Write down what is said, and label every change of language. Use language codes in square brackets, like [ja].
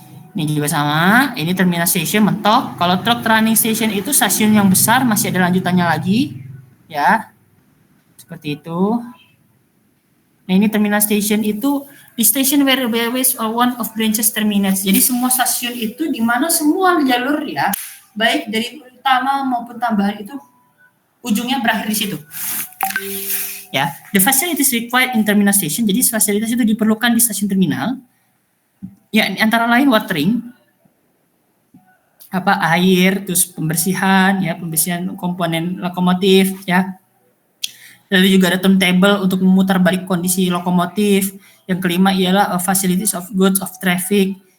[id] Ini juga sama, ini terminal station mentok. Kalau [en] truck running station [id] itu stasiun yang besar masih ada lanjutannya lagi, ya. Seperti itu. Nah, ini [en] terminal station [id] itu di [en] station where railways are one of branches terminus. [id] Jadi semua stasiun itu di mana semua jalur, ya, baik dari utama maupun tambahan itu ujungnya berakhir di situ. [en] Ya, the facilities required in terminal station. [id] Jadi fasilitas itu diperlukan di stasiun terminal. Ya, antara lain watering, air, terus pembersihan komponen lokomotif, ya. Lalu juga ada turntable untuk memutar balik kondisi lokomotif. Yang kelima ialah [en] facilities of goods of traffic.